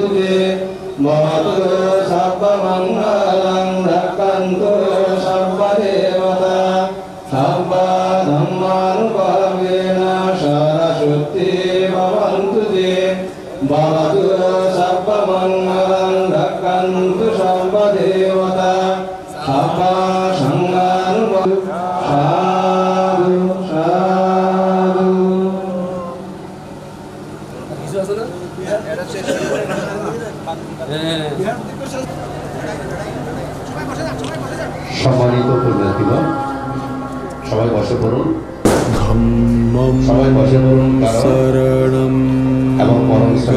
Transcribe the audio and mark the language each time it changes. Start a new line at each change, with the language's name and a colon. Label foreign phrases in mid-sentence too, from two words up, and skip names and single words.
Pali: Te Mahatu Sabba Mangalang Rakantu Sabba Devata Sabba Dhammanubhavena Saraswati Bhavantu Te Bhavatu Sabba Mangalang Rakantu Sabba Devata Sabba Sanghanubhavena Sadhu
Bangla: সম্মানিত পুণ্যার্থীগণ সবাই বসে পড়ুন সবাই বসে পড়ুন কারণ এবং পরম